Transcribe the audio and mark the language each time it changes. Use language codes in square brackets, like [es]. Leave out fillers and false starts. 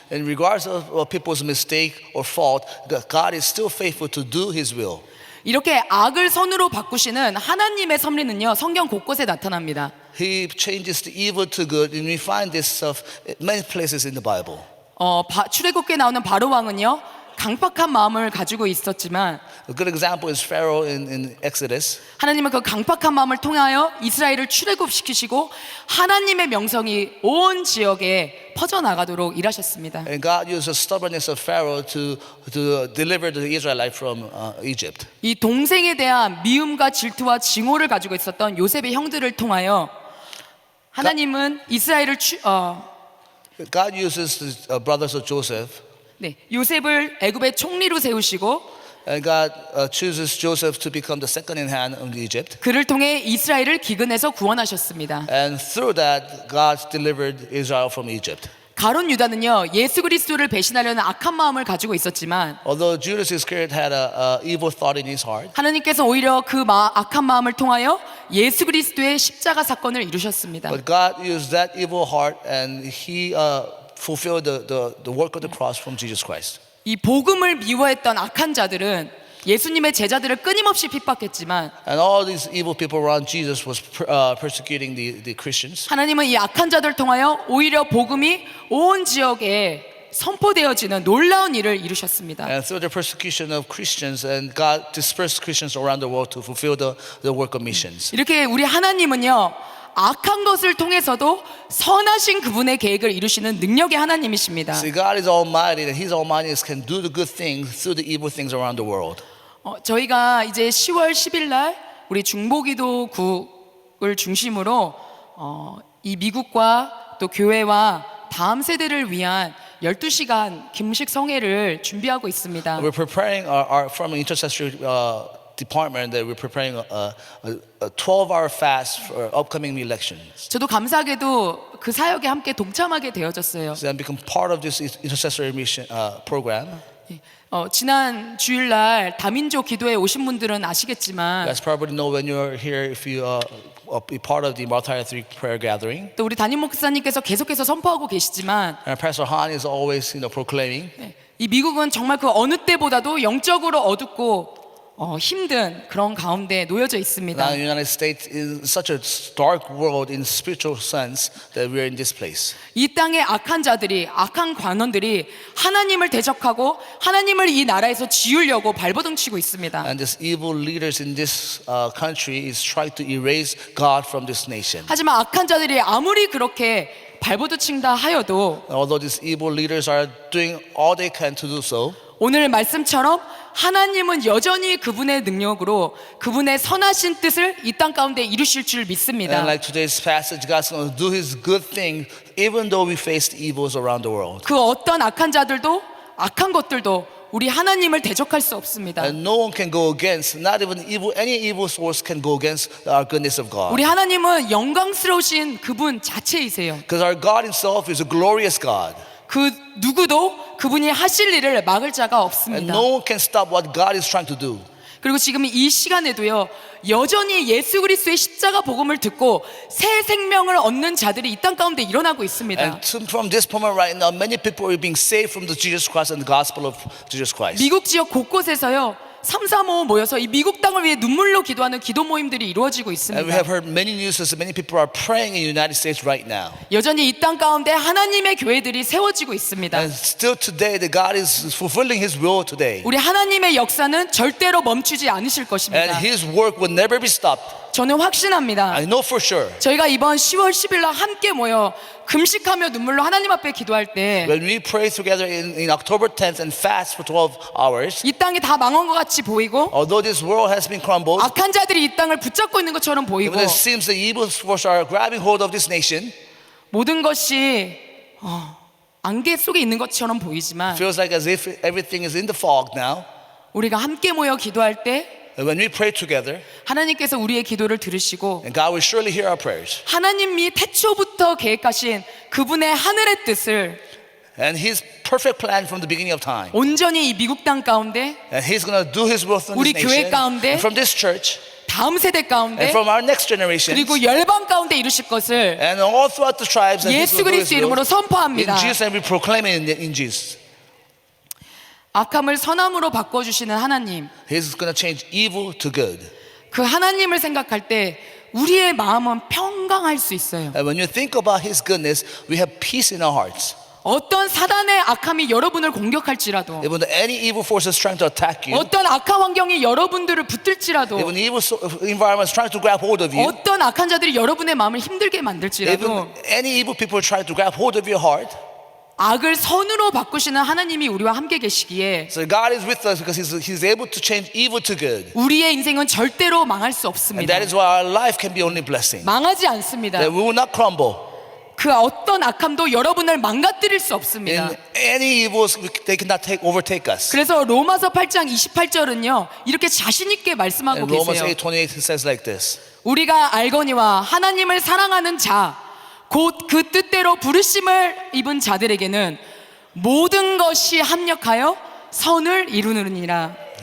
[en] In regards of people's mistake or fault, God is still faithful to do His will. [ko] 이렇게 악을 선으로 바꾸시는 하나님의 섭리는요, 성경 곳곳에 나타납니다. [en] He changes the evil to good, and we find this stuff in many places in the Bible. [ko] 출애굽기에 나오는 바로 왕은요, 강팍한 마음을 가지고 있었지만 [en] A good example is Pharaoh in Exodus. [ko] 하나님은 그 강팍한 마음을 통하여 이스라엘을 출애굽시키시고 하나님의 명성이 온 지역에 퍼져나가도록 일하셨습니다. [en] And God used the stubbornness of Pharaoh to deliver the Israelites from Egypt. [ko] 이 동생에 대한 미움과 질투와 징후를 가지고 있었던 요셉의 형들을 통하여 하나님은 이스라엘을 [en] God uses the brothers of Joseph, [ko] 요셉을 애굽의 총리로 세우시고 [en] and God chooses Joseph to become the second in hand of Egypt. [ko] 그를 통해 이스라엘을 기근에서 구원하셨습니다. [en] And through that, God delivered Israel from Egypt. [ko] 가룟 유다는요, 예수 그리스도를 배신하려는 악한 마음을 가지고 있었지만 [en] Although Judas Iscariot had an evil thought in his heart, [ko] 하나님께서 오히려 그 악한 마음을 통하여 예수 그리스도의 십자가 사건을 이루셨습니다. [en] but God used that evil heart, and He fulfilled the work of the cross from Jesus Christ. [ko] 이 복음을 미워했던 악한 자들은 예수님의 제자들을 끊임없이 핍박했지만 [en] And all these evil people around Jesus was persecuting the Christians. [ko] 하나님은 이 악한 자들 통하여 오히려 복음이 온 지역에 선포되어지는 놀라운 일을 이루셨습니다. [en] And through the persecution of Christians, and God dispersed Christians around the world to fulfill the work of missions. [ko] 이렇게 우리 하나님은요, 악한 것을 통해서도 선하신 그분의 계획을 이루시는 능력의 하나님이십니다. [en] See, God is almighty, and His almightiness can do the good things through the evil things around the world. [ko] 저희가 이제 10월 10일 날 우리 중보기도국을 중심으로 이 미국과 또 교회와 다음 세대를 위한 12시간 금식 성회를 준비하고 있습니다. [en] We're preparing from an intercessory department that we're preparing a 12-hour fast for upcoming elections. [ko] 저도 감사하게도 그 사역에 함께 동참하게 되어졌어요. [en] So I become part of this intercessory mission program. [ko] 지난 주일날 다민족 기도에 오신 분들은 아시겠지만 [en] You guys probably know when you're here if you be part of the Malachi 3 prayer gathering. [ko] 또 우리 담임 목사님께서 계속해서 선포하고 계시지만 [en] And Pastor Han is always, proclaiming. [ko] 이 미국은 정말 그 어느 때보다도 영적으로 어둡고 힘든 그런 가운데 놓여져 있습니다. [en] Now, the United States is such a dark world in spiritual sense that we're in this place. [ko] 이 땅의 악한 자들이, 악한 관원들이 하나님을 대적하고 하나님을 이 나라에서 지우려고 발버둥치고 있습니다. [en] And these evil leaders in this country is trying to erase God from this nation. [ko] 하지만 악한 자들이 아무리 그렇게 발버둥친다 하여도 [en] Although these evil leaders are doing all they can to do so, [ko] 오늘 말씀처럼 하나님은 여전히 그분의 능력으로 그분의 선하신 뜻을 이 땅 가운데 이루실 줄 믿습니다. [en] and like today's passage, God's going to do His good thing even though we face the evils around the world. [ko] 그 어떤 악한 자들도 악한 것들도 우리 하나님을 대적할 수 없습니다. [en] And no one can go against, not even any evil source can go against our goodness of God. [ko] 우리 하나님은 영광스러우신 그분 자체이세요. [en] Because our God Himself is a glorious God. [ko] 그 누구도 그분이 하실 일을 막을 자가 [en] And [ko] 없습니다. [en] no one can stop what God is trying to do. [ko] 그리고 지금 이 시간에도요, 여전히 예수 그리스도의 십자가 복음을 듣고 새 생명을 얻는 자들이 이 땅 가운데 일어나고 있습니다. [en] And from this moment right now, many people are being saved from the Jesus Christ and the gospel of Jesus Christ. [ko] 미국 지역 곳곳에서요, 335 모여서 이 미국 땅을 위해 눈물로 기도하는 기도 모임들이 이루어지고 [en] And we [ko] 있습니다. [en] have heard many news that many people are praying in the United States right now. [ko] 여전히 이 땅 가운데 하나님의 교회들이 세워지고 있습니다. [en] And still today, that God is fulfilling His will today. [ko] 우리 하나님의 역사는 절대로 멈추지 않으실 [en] And [ko] 것입니다. [en] His work will never be stopped. [ko] 저는 확신합니다. [en] I know for sure. [ko] 저희가 이번 10월 10일 날 함께 모여 금식하며 눈물로 하나님 앞에 기도할 때 이 [en] When we pray together in October 10th and fast for 12 hours, [ko] 땅이 다 망한 것 같이 보이고 [en] although this world has been crumbled, [ko] 악한 자들이 이 땅을 붙잡고 있는 것처럼 보이고 [en] even it seems the evil forces are grabbing hold of this nation, [ko] 모든 것이 안개 속에 있는 것처럼 보이지만 [en] feels like as if everything is in the fog now. [ko] 우리가 함께 모여 기도할 때 [en] And when we pray together, [ko] 하나님께서 우리의 기도를 들으시고 [en] and God will surely hear our prayers. [ko] 하나님이 태초부터 계획하신 그분의 하늘의 뜻을 [en] And His perfect plan from the beginning of time. [ko] 온전히 이 미국 땅 가운데 [en] And He's going to do His will through [ko] 우리 [en] this [ko] 교회 [en] nation, [ko] 가운데 [en] and from this church, [ko] 다음 세대 가운데 [en] and from our next generation, [ko] 그리고 열방 가운데 이루실 것을 [en] and all throughout the tribes. And His [ko] 예수 [en] will do His [ko] 그리스도 [en] will. [ko] 이름으로 선포합니다. [en] In Jesus' name we proclaim it in Jesus. [ko] 악함을 선함으로 바꿔주시는 하나님, [en] He's going to change evil to good. [ko] 그 하나님을 생각할 때 우리의 마음은 평강할 수 있어요. [en] And when you think about His goodness, we have peace in our hearts. [ko] 어떤 사단의 악함이 여러분을 공격할지라도 [en] Even any evil forces trying to attack you, [ko] 어떤 악한 환경이 여러분들을 붙들지라도 [en] even evil environments trying to grab hold of you, [ko] 어떤 악한 자들이 여러분의 마음을 힘들게 [en] even [ko] 만들지라도 [en] any evil people trying to grab hold of your heart. [ko] 악을 선으로 바꾸시는 하나님이 우리와 함께 계시기에 [en] So God is with us because He's able to change evil to good. [ko] 우리의 인생은 절대로 망할 수 [en] And [ko] 없습니다. [en] that is why our life can be only blessing. [ko] 망하지 않습니다. [en] That we will not crumble. [ko] 그 어떤 악함도 여러분을 망가뜨릴 수 없습니다. [en] In any evils, they cannot overtake us. [ko] 그래서 로마서 8장 28절은요 이렇게 자신 있게 말씀하고 [en] And Romans [ko] 계세요. [en] 8:28 says like this. [ko] 우리가 알거니와 하나님을 사랑하는 자 곧 그 뜻대로 부르심을 입은 자들에게는 모든 것이 합력하여 선을 이루느니라.